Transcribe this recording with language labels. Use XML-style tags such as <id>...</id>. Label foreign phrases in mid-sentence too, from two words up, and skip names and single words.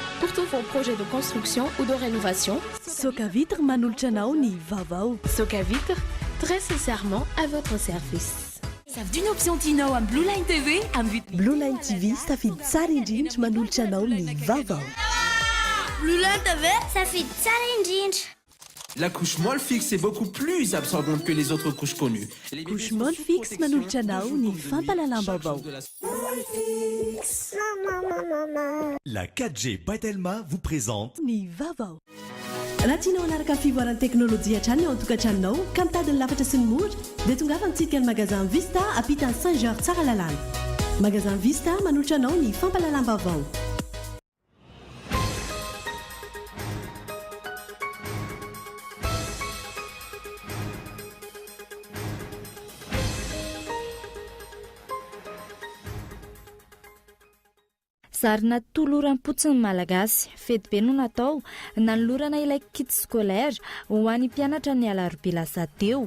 <fr>pour tous vos projets de construction ou de rénovation.</fr> <mg>Soka Vitre manolotra anao ny vaovao.</mg> <fr>Soka Vitre, très sincèrement à votre service. Savy d'une option Tino à Blue Line TV</fr> <mg>Blue Line TV safidy tsara indrindra manolotra anao ny vaovao. Blue Line TV safidy tsara indrindra.</mg> <fr>La couche molle fixe est beaucoup plus absorbante que les autres couches connues.</fr> <mg>Couche molle fixe manolotra anao ny fampalalam-baovao.</mg> <fr>La 4G Patelma vous présente</fr> <mg>ny vaovao. Raha tianao hanaraka ny fivoaran'ny teknôlôjia hatrany ao an-tokantranonao ka mitady ny lafatra sy ny mora dia tonga fa mitsidika ny magasin Vista ampitany Saint-Georges tsara lalàna. Magasin Vista manolotra anao ny fampalalam-baovao. Zarina toloram-potsiny malagasy fety be no natao nanolorana ilay</mg> <fr>kit scolaire</fr> <mg>ho an'ny mpianatra ny alarobia lasa teo.</mg>